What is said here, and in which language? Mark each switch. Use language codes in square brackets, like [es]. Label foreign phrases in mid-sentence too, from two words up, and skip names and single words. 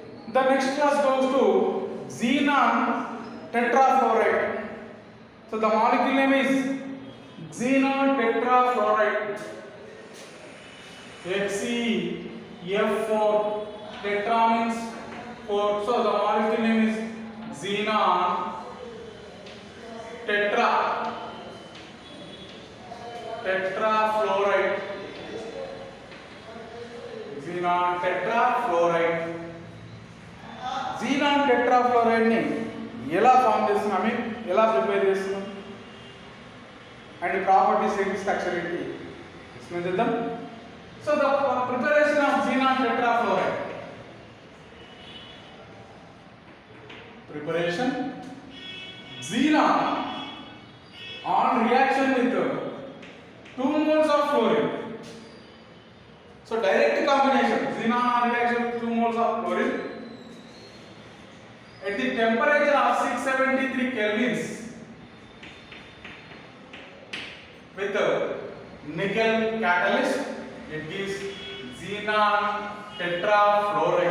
[en] The next class goes to xenon tetrafluoride. So the molecule name is xenon tetrafluoride. XeF4, tetra means 4. So the molecule name is xenon tetrafluoride. Xenon tetrafluoride. Xenon tetrafluoride [te] ni ఎలా ఫామ్ చేస్తున్నాం, [en] I mean [te] ఎలా ప్రిపేర్ చేస్తున్నాం [en] and properties [te] ఏంటి, స్ట్రక్చర్ ఏంటి ఎక్స్ప్లెయిన్ చేద్దాం. [en] So the preparation of xenon tetrafluoride. Preparation xenon on reaction with 2 moles of fluorine. So direct combination xenon on reaction with 2 moles of fluorine at the temperature of 673 kelvins with nickel catalyst, it gives xenon tetrafluoride.